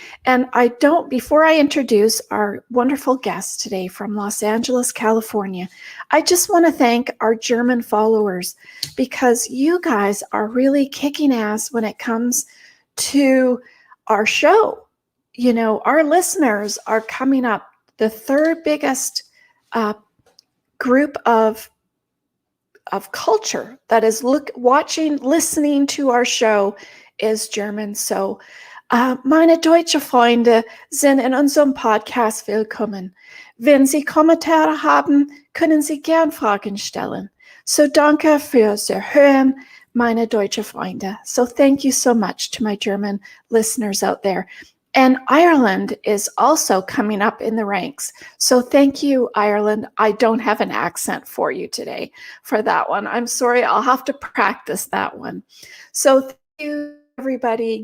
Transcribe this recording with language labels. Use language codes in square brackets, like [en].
[en] And before I introduce our wonderful guest today from Los Angeles, California, I just want to thank our German followers, because you guys are really kicking ass when it comes to our show. You know, our listeners are coming up. The third biggest group of culture that is listening to our show is German. [de] So, meine deutsche Freunde sind in unserem Podcast willkommen. Wenn Sie Kommentare haben, können Sie gern Fragen stellen. So danke fürs Hören, meine deutsche Freunde. [en] So thank you so much to my German listeners out there. And Ireland is also coming up in the ranks. So thank you, Ireland. I don't have an accent for you today for that one. I'm sorry, I'll have to practice that one. So thank you, everybody.